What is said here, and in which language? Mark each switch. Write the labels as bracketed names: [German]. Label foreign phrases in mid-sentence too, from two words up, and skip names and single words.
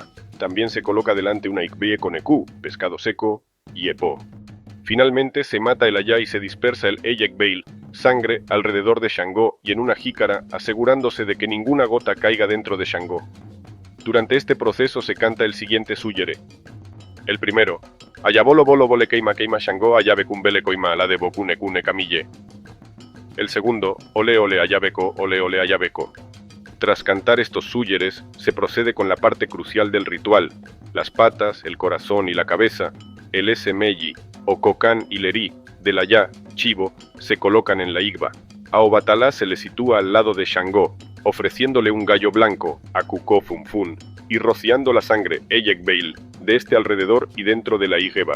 [Spanish] También se coloca delante una ikbie con eku, pescado seco, y epó. Finalmente se mata el allá y se dispersa el eyekbeil, sangre, alrededor de Shango y en una jícara, asegurándose de que ninguna gota caiga dentro de Shango. Durante este proceso se canta el siguiente suyere. El primero, [Yoruba] Ayabolo bolo bole keima keima Shango ayabe kumbele koima ala de bokune kune kamille. [Spanish] El segundo, [Yoruba] ole ole ayabeco, ole ole ayabeco. [Spanish] Tras cantar estos súyeres, se procede con la parte crucial del ritual, las patas, el corazón y la cabeza, el esemeyi, o cocán y lerí, del allá, chivo, se colocan en la igba. A Obatalá se le sitúa al lado de Shango, ofreciéndole un gallo blanco, a [Yoruba] Kuko Funfun, [Spanish] y rociando la sangre, Eyekbeil, de este alrededor y dentro de la Igeba.